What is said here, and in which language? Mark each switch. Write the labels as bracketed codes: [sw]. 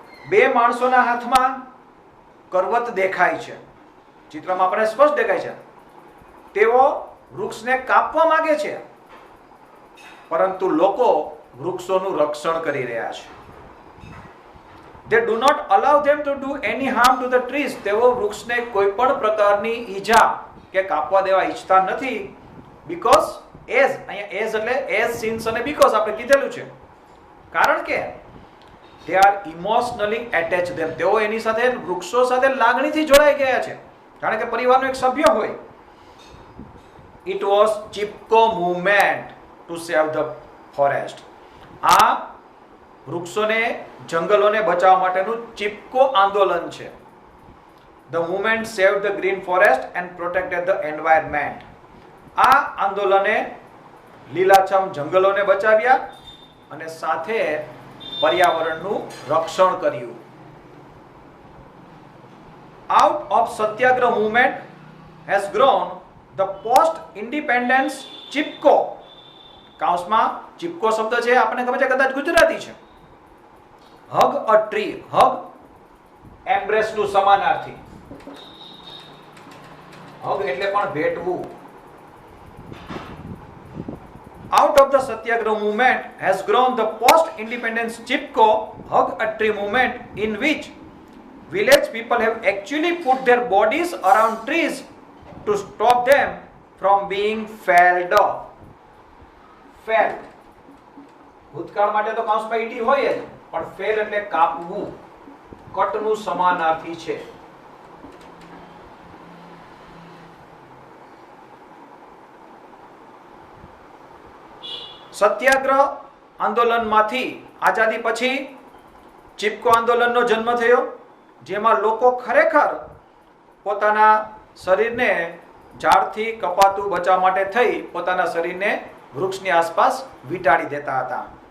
[gu] બે માણસોના હાથમાં કરવત દેખાય છે. ચિત્રમાં આપણે સ્પષ્ટ દેખાય છે. તેઓ વૃક્ષને કાપવા માંગે છે, પરંતુ લોકો વૃક્ષોનું રક્ષણ કરી રહ્યા છે. [en] They do not allow them to do any harm to the trees. [gu] તેઓ વૃક્ષને કોઈ પણ પ્રકારની ઈજા કે કાપવા દેવા ઈચ્છતા નથી. [en] Because as, [gu] અહીંયા [en] as [gu] એટલે [en] as, since [gu] અને [en] because [gu] આપણે કીધેલું છે. કારણ કે [en] they are emotionally attached them. [gu] તેઓ એની સાથે, વૃક્ષો સાથે લાગણીથી જોડાઈ ગયા છે, કારણ કે પરિવારનો એક સભ્ય હોય. [en] It was Chipko movement to save the forest. [gu] આ વૃક્ષોને, જંગલોને બચાવવા માટેનું ચિપકો આંદોલન છે. [en] The movement saved the green forest and protected the environment. [gu] આ આંદોલને લીલાછમ જંગલોને બચાવ્યા અને સાથે પર્યાવરણનું રક્ષણ કર્યું. [en] out of Satyagrah movement has grown the post independence Chipko. [gu] કાઉસમાં Chipko શબ્દ છે આપણને ખબર છે કદાચ ગુજરાતી છે. [en] hug a tree, hug embrace [gu] નું સમાનાર્થી. હગ એટલે પણ ભેટવું. [en] Out of the Satyagrah movement has grown the post-independence Chipko hug a tree movement, in which village people have actually put their bodies around trees to stop them from being felled off. Felled. [gu] ભૂતકાળ માટે તો કાઉન્સમાં ET હોય જ, પણ fail એટલે કાપવું, કટનું સમાનાર્થી છે. સત્યાગ્રહ આંદોલનમાંથી આઝાદી પછી ચિપકો આંદોલનનો જન્મ થયો, જેમાં લોકો ખરેખર પોતાના શરીરને ઝાડથી કપાતું બચાવવા માટે થઈ પોતાના શરીરને વૃક્ષની આસપાસ વીંટાળી દેતા હતા.